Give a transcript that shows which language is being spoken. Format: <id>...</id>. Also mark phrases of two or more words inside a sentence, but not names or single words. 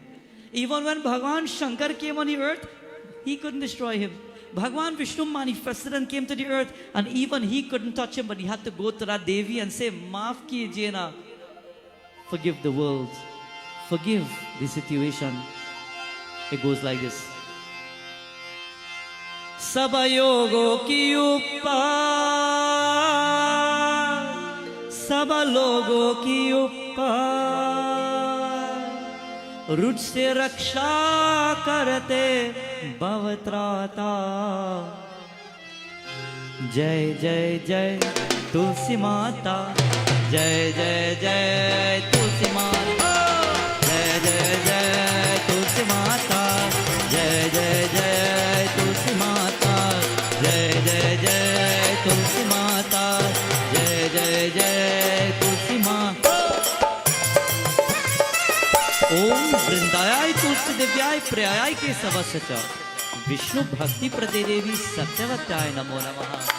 <en>Even when Bhagwan Shankar came on the earth, he couldn't destroy him. Bhagwan Vishnu manifested and came to the earth, and even he couldn't touch him, but he had to go to that Devi and say,</en> <hi>माफ़ कीजिए ना.</hi> <en>Forgive the world. Forgive the situation. It goes like this.</en> <hi>सबयोगो की ऊपर, सबलोगो की ऊपर, रुच से रक्षा करते भवत्राता. जय जय जय तुलसी माता, जय जय जय तुलसी माता, जय जय जय तुलसी माता, जय जय जय तुलसी माता, जय जय जय तुलसी माता, जय जय जय तुलसी माता.</hi> <sa>ओम वृंदायाय तुलसी दिव्याय प्रियाय के सवस्य च विष्णु भक्ति प्रदे देवी सत्यवत्याय नमो नमः.</sa>